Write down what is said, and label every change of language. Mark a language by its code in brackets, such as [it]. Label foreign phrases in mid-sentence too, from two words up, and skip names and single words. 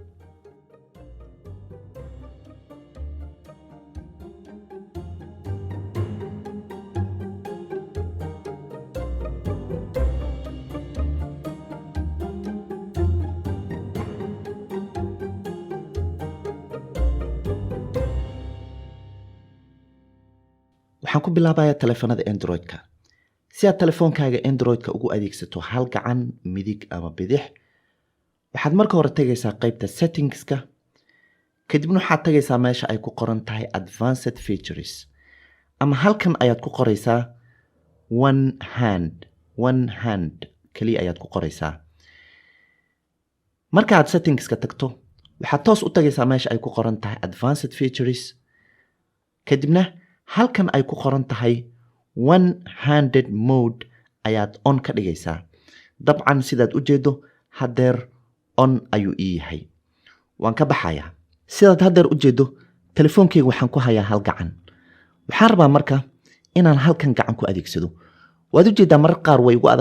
[so] waxaan ku bilaabayaa taleefanada Android-ka si aad telefoonkaaga Android-ka ugu adeegsato hal gacan midig ama bidix waxaad marka hore tagaysaa qaybta settings-ka kadibna waxaad tagaysaa meesha ay ku qoran tahay [en] advanced features [so] ama halkan ayaad ku qoraysaa [en] one hand [so] kaliya ayaad ku qoraysaa marka aad settings-ka tagto waxaad toos u tagaysaa meesha ay ku qoran tahay [en] advanced features [so] kadibna halkan ay ku qoran tahay [en] one-handed mode [so] ayaad on ka dhigaysaa dabcan sidaad u jeedo haddeer on ayuu ii yahay waan ka baxayaa sidaad haddeer u jeedo telefoonkeyga waxaan ku hayaa hal gacan waxaan rabaa marka inaan halkan gacan ku adeegsado waad u jeedaa marar qaar way igu adag